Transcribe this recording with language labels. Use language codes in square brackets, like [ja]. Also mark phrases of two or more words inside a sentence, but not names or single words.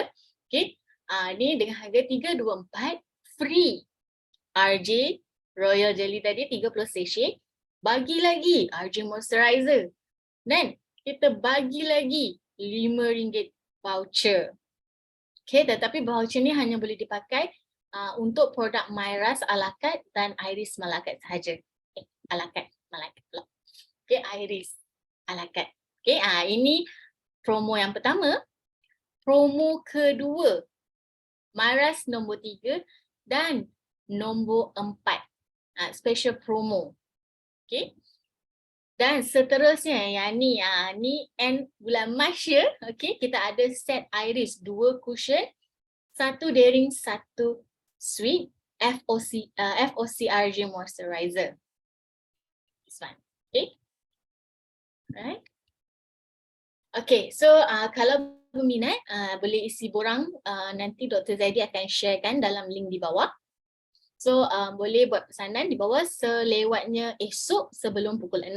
[ms] Okay, ni dengan harga 324 free RJ Royal Jelly tadi 30 sachet, bagi lagi RJ Moisturizer, dan kita bagi lagi RM5 voucher. Okay, tetapi voucher ni hanya boleh dipakai untuk produk Myras a la carte dan Iris a la carte sahaja. A la carte, malaikat pula. Okay, Iris a la carte. Okay, ini promo yang pertama. Promo kedua, Myras nombor 3 dan nombor 4. [en] Special promo. Okay. [ms] Dan seterusnya, yang ni end bulan Mac ya. Okay, kita ada set Iris 2 cushion, 1 daring, 1 sweet, FOC RJ Moisturizer. [en] This one. Okay. Alright. [ms] Okay, so kalau berminat boleh isi borang, nanti Dr. Zaidi akan sharekan dalam link di bawah. So boleh buat pesanan di bawah selewatnya esok sebelum pukul 6.